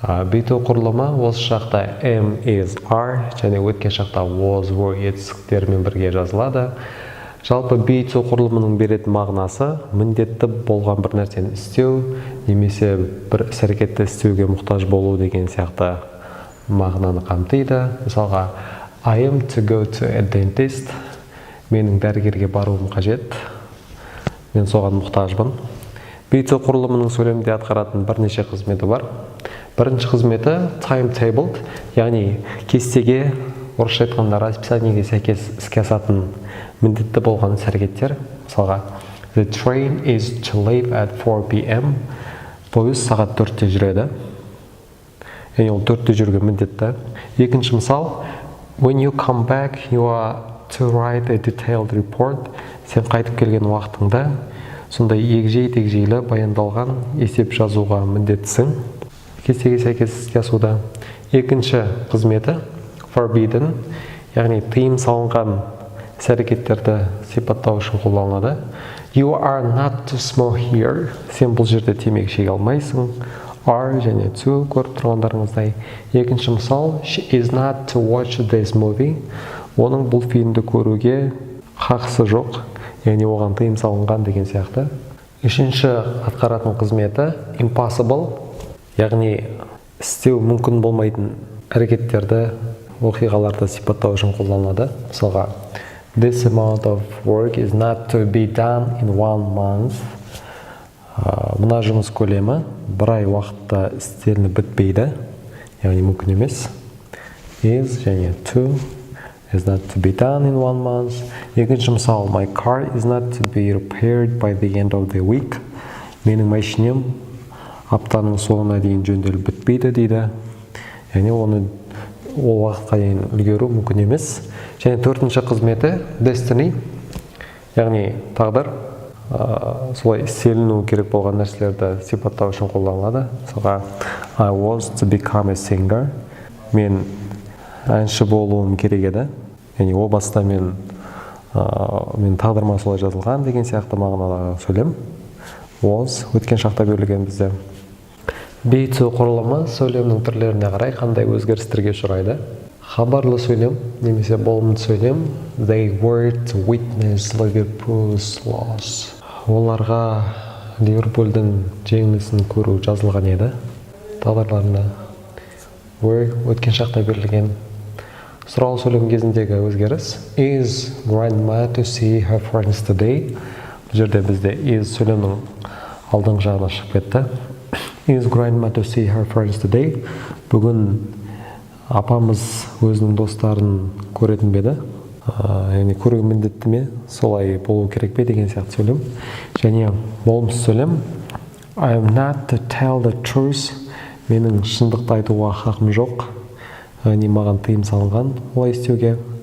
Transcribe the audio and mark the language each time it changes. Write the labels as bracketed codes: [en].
[kk] Be-to құрылымы осы шақта am, is, are және өткен шақта was, were етістіктермен бірге жазылады. Жалпы be-to құрылымының беретін мағынасы міндетті болған бір нәрсені істеу немесе бір іс-әрекетті істеуге мұқтаж болу деген сияқты мағынаны қамтиды. Мысалға, [en] I am to go to a dentist. [kk] Менің дәрігерге баруым қажет. Мен соған мұқтажбын. Be-to құрылымының сөйлемде атқаратын бірнеше қызметі бар. Бірінші қызметі timetabled, яғни кестеге, орысша айтқанда расписаниеге сәйкес іске асатын міндетті болған іс-әрекеттер. Мысалға, [en] the train is to leave at 4 p.m. [kk] Пойыз сағат 4-те жүреді. Яғни ол 4-те жүруге міндетті. Екінші мысал, [en] when you come back, you are to write a detailed report. [kk] Сен қайтып келген уақытыңда сондай егжей-тегжейлі баяндалған есеп жазуға міндеттісің. Кестеге сәйкес іске асуда. Екінші қызметі forbidden, яғни тыйым салынған іс-әрекеттерді сипаттау үшін қолданылады. [en] You are not to smoke here. [kk] Сен бұл жерде темекі шеге алмайсың. Are және to көріп тұрғандарыңыздай. Екінші мысал, [en] she is not to watch this movie. [kk] Оның бұл фильмді көруге хақысы жоқ, яғни оған тыйым салынған деген сияқты. Үшінші атқаратын қызметі impossible, яғни істеу мүмкін болмайтын әрекеттерді, оқиғаларды сипаттау үшін қолданылады. Мысалға, [en] this amount of work is not to be done in 1 month. [kk] Мына жұмыс көлемі бір ай уақытта істелініп бітпейді, яғни мүмкін емес. [en] Is [kk] және [en] to is not to be done in 1 month. [kk] Екінші мысал, [en] my car is not to be repaired by the end of the week. [kk] Менің машинем аптаның соңына дейін жөнделіп бітпейді дейді. Яғни оны ол уақытқа дейін үлгеру мүмкін емес. Және төртінші қызметі destiny, яғни тағдыр. Солай істеліну керек болған нәрселерді сипаттау үшін қолданылады. Мысалға, [en] I was to become a singer. [kk] Мен әнші болуым керек еді. Яғни о баста мен тағдырыма солай жазылған деген сияқты мағынадағы сөйлем. Was өткен шақта берілген бізде. Be-to құрылымы сөйлемнің түрлеріне қарай қандай өзгерістерге ұшырайды. Хабарлы сөйлем немесе болымды сөйлем. [en] They were to witness Liverpool's loss. [kk] Оларға Ливерпульдің жеңілісін көру жазылған еді. Тағдырларында were өткен шақта берілген. Сұрау сөйлем кезіндегі өзгеріс. [en] Is grandma to see her friends today? [kk] Бұл жерде бізде is сөйлемнің алдыңғы жағына шығып кетті. [en] Is grandma to see her friends today? [kk] Бүгін апамыз өзінің достарын көретін беді. Яғни көруге міндетті ме, солай болу керек пе деген сияқты сөйлем. Және болымсыз сөйлем. [en] I am not to tell the truth. [kk] Менің шындықты айтуға хақым жоқ. Яғни маған тыйым салынған олай істеуге.